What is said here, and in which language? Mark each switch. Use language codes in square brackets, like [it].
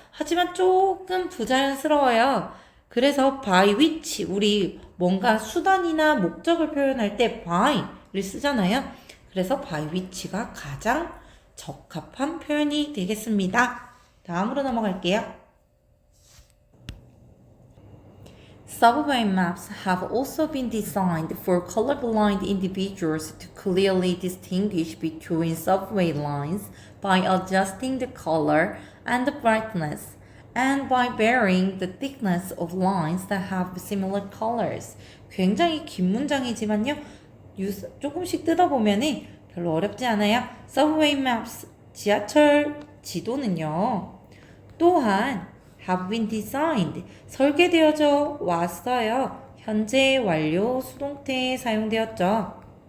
[ko] 하지만 조금 부자연스러워요. 그래서 by which, 우리 뭔가 수단이나 목적을 표현할 때 by를 쓰잖아요. 그래서 by which가 가장 적합한 표현이 되겠습니다. 다음으로 넘어갈게요. [en] Subway maps have also been designed for colorblind individuals to clearly distinguish between subway lines by adjusting the color and the brightness, and by varying the thickness of lines that have similar colors. [ko] 굉장히 긴 문장이지만요. 조금씩 뜯어보면 별로 어렵지 않아요. Subway maps, 지하철 지도는요. 또한 [en] have been designed, [ko] 설계되어져 왔어요. 현재 완료 수동태에 사용되었죠.